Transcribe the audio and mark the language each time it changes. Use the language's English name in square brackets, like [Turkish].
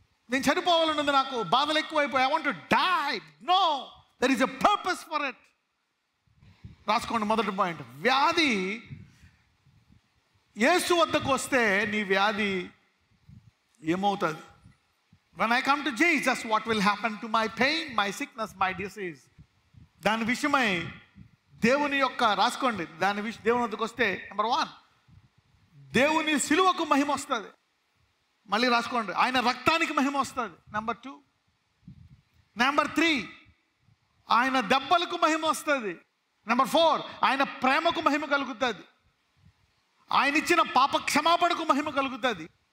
[Telugu] నేను చనిపోవాలన్నది, నాకు బాధలు ఎక్కువైపోయి [English] I want to die. No, there is a purpose for it. [Telugu] రాసుకోండి. మొదటి పాయింట్, వ్యాధి యేసు వద్దకు వస్తే నీ వ్యాధి ఏమవుతుంది? [English] When I come to Jesus, what will happen to my pain, my sickness, my disease? [Telugu] దాని విషయమై దేవుని యొక్క రాసుకోండి. దేవుని వద్దకు వస్తే నెంబర్ 1 దేవుని సిలువకు మహిమ వస్తుంది. మళ్ళీ రాసుకోండి, ఆయన రక్తానికి మహిమ వస్తుంది. నెంబర్ 2. నెంబర్ 3 ఆయన దెబ్బలకు మహిమ వస్తుంది. నెంబర్ 4 ఆయన ప్రేమకు మహిమ కలుగుతుంది. ఆయన ఇచ్చిన పాప క్షమాపణకు మహిమ కలుగుతుంది.